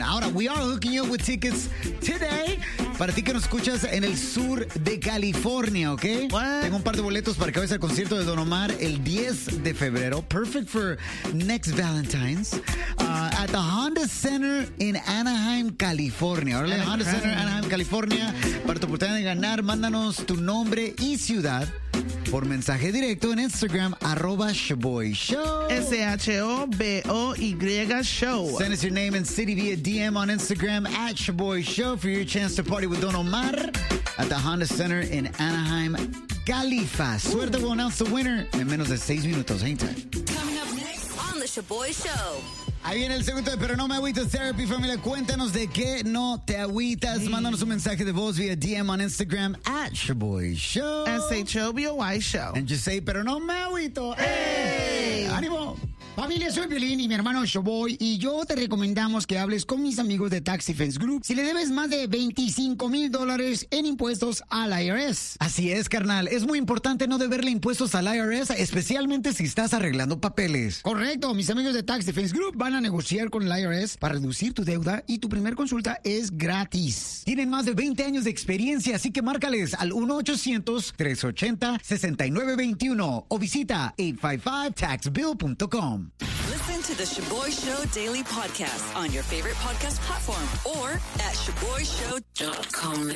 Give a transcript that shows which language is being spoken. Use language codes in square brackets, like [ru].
[es] Ahora, [en] we are hooking you up with tickets today. [es] Para ti que nos escuchas en el sur de California, ¿ok? [en] What? [es] Tengo un par de boletos para que vayas al concierto de Don Omar el 10 de febrero. [en] Perfect for next Valentine's. At the Honda Center in Anaheim, California. [es] Órale, Honda Center, Anaheim, California. Para tu oportunidad de ganar, mándanos tu nombre y ciudad por mensaje directo en Instagram, @shaboyshow. [en] S-H-O-B-O-Y show. Send us your name and city via DM on Instagram, @shaboyshow, for your chance to party with Don Omar at the Honda Center in Anaheim, Califa. [es] Suerte, [en] we'll announce the winner [es] en menos de 6 minutos. [en] Hang time. Coming up next on the Shaboy Show. [es] Ahí viene el segundo de Pero No Me Agüito Therapy, familia. Cuéntanos de qué no te agüitas. Hey. Mándanos un mensaje de voz vía DM [en] on Instagram at [es] Shaboy Show. [en] S-H-O-B-O-Y Show. And just say, Pero No Me Agüito. ¡Hey! [es] ¡Ánimo! Familia, soy Violín y mi hermano Shaboy. Y yo te recomendamos que hables con mis amigos de Tax Defense Group si le debes más de $25,000 en impuestos al IRS. Así es, carnal. Es muy importante no deberle impuestos al IRS, especialmente si estás arreglando papeles. Correcto. Mis amigos de Tax Defense Group van a negociar con el IRS para reducir tu deuda y tu primer consulta es gratis. Tienen más de 20 años de experiencia, así que márcales al 1-800-380-6921 o visita 855-TAXBILL.com. [en] Listen to the Shaboy Show daily podcast on your favorite podcast platform or at shaboyshow.com.